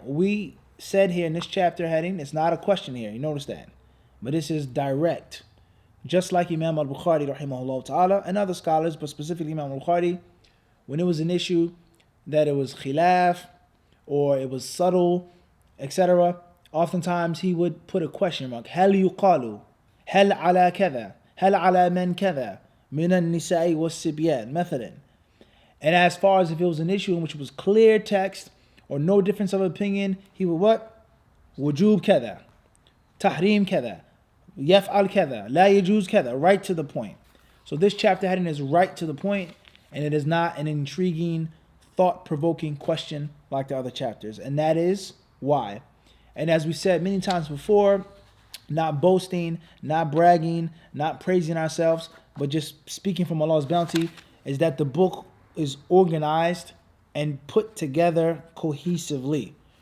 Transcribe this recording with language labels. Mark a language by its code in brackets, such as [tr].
[en] We said here in this chapter heading, it's not a question here. You notice that. But this is direct. Just like Imam al-Bukhari, rahimahullah ta'ala, and other scholars, but specifically Imam al-Bukhari, when it was an issue that it was khilaf, or it was subtle, etc., oftentimes he would put a question mark. [ar] هل يقال هل على كذا هل على من كذا من النساء والصبيان مثلا. [en] And as far as if it was an issue in which was clear text or no difference of opinion, he would what? [ar] وجوب كذا, تحريم كذا, يفعل كذا, لا يجوز كذا, [en] right to the point. So this chapter heading is right to the point, and it is not an intriguing, thought-provoking question like the other chapters. And that is why. And as we said many times before, not boasting, not bragging, not praising ourselves, but just speaking from Allah's bounty, is that the book is organized and put together cohesively.